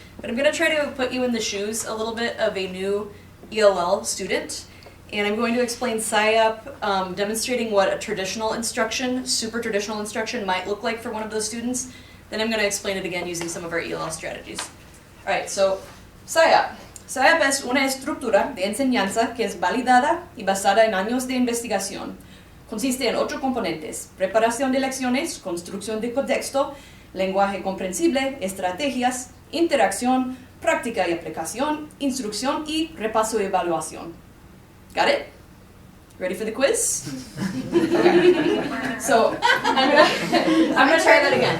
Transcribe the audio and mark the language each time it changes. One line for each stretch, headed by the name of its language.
English: But I'm going to try to put you in the shoes a little bit of a new ELL student, and I'm going to explain PSYOP, demonstrating what a traditional instruction, super traditional instruction might look like for one of those students. Then I'm going to explain it again using some of our ELL strategies. Alright, so PSYOP.
Spanish: PSYOP es una estructura de enseñanza que es validada y basada en años de investigación. Consiste en 8 componentes: preparación de lecciones, construcción de contexto, lenguaje comprensible, estrategias, interacción, práctica y aplicación, instrucción y repaso y evaluación.
English: Got it? Ready for the quiz? Okay. So I'm gonna try that again.